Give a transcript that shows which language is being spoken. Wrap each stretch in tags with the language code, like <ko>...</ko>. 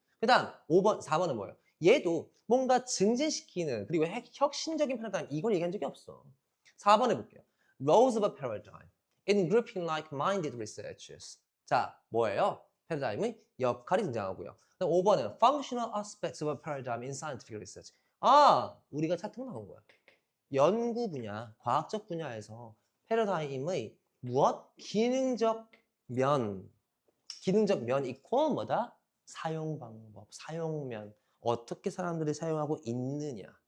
<ko>그 다음 5번, 4번은 뭐예요? 얘도 뭔가 증진시키는 그리고 혁신적인 패러다임 이걸 얘기한 적이 없어. 4번 해볼게요.</ko> <en>Roles of a paradigm in grouping like-minded researchers.</en> <ko>자, 뭐예요? 패러다임의 역할이 등장하고요. 5번은</ko> <en>Functional aspects of a paradigm in scientific research.</en> <ko>아, 우리가 차트 나온 거야. 연구 분야, 과학적 분야에서 패러다임의 무엇? 기능적 면 이퀄 뭐다? 사용 방법, 사용면. 어떻게 사람들이 사용하고 있느냐.</ko>